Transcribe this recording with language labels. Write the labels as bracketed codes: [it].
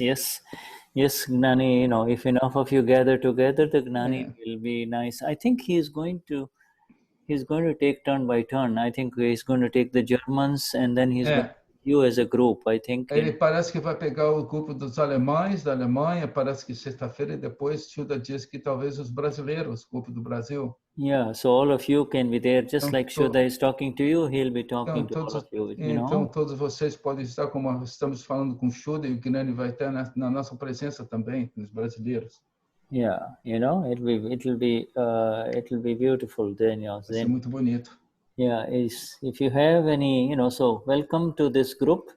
[en] Yes, Gnani, if enough of you gather together, the Gnani will be nice. I think he's going to take turn by turn. I think he's going to take the Germans and then he's going to you as a group, I think. [pt] Ele parece que vai pegar o grupo dos alemães, da Alemanha, parece que sexta-feira, e depois Shuddha diz que talvez os brasileiros, o grupo do Brasil. [en] Yeah, so all of you can be there, just like Shuddha is talking to you, he'll be talking to all of you. [pt] Então todos vocês podem estar, como estamos falando com Shuddha, e o Gnani vai estar na nossa presença também, os brasileiros. [en] Yeah, it'll be beautiful then. [pt] Vai ser muito bonito. [en] Yeah, if you have any, so welcome to this group.